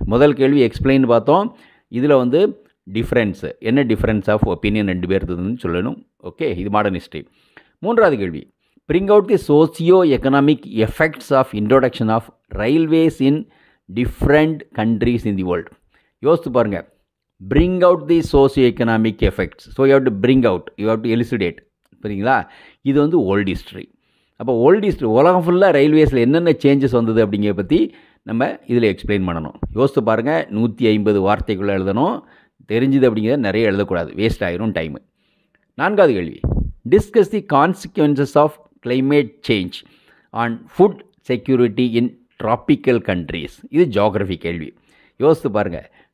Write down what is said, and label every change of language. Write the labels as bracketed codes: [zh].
[ta] முதல் கேள்வி எக்ஸ்பிளைன் பார்த்தோம். இதில் வந்து டிஃப்ரென்ஸு என்ன, டிஃப்ரென்ஸ் ஆஃப் ஒப்பீனியன் 2 பேர் இருந்ததுன்னு சொல்லணும். ஓகே, இது மாடர்ன் ஹிஸ்ட்ரி. 3வது கேள்வி, [en] Bring out the socio economic effects of introduction of railways in different countries in the world. [ta] யோசித்து பாருங்கள். [en] bring out the socio-economic effects. So you have to bring out, you have to elucidate. [ta] சரிங்களா? இது வந்து old history. அப்போ old history உலகம் ஃபுல்லாக ரயில்வேஸில் என்னென்ன changes வந்தது அப்படிங்கிற பற்றி நம்ம இதில் எக்ஸ்பிளைன் பண்ணணும். யோசித்து பாருங்கள். 150 வார்த்தைக்குள்ளே எழுதணும். தெரிஞ்சுது அப்படிங்கிறத நிறைய எழுதக்கூடாது, வேஸ்ட் ஆகிரும் டைமு. 4வது கேள்வி, [en] Discuss the consequences of climate change on food security in tropical countries. [ta] இது ஜியோகிரஃபி கேள்வி. யோசித்து பாருங்கள்.